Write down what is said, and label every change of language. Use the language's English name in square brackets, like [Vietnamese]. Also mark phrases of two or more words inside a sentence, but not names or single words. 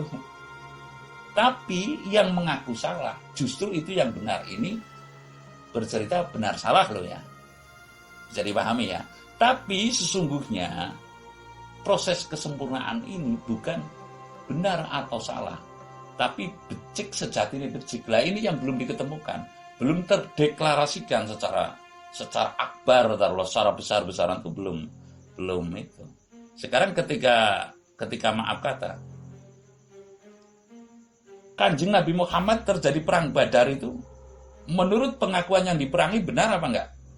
[Indonesian] Tapi yang mengaku salah justru itu yang benar. Ini bercerita benar salah loh ya. Bisa dipahami ya. Tapi sesungguhnya proses kesempurnaan ini bukan benar atau salah, tapi becik sejatinya becik. Lah ini yang belum diketemukan, belum terdeklarasikan secara akbar, secara besar-besaran itu belum itu. Sekarang ketika maaf kata Kanjeng Nabi Muhammad terjadi perang Badar itu, menurut pengakuan yang diperangi benar apa enggak?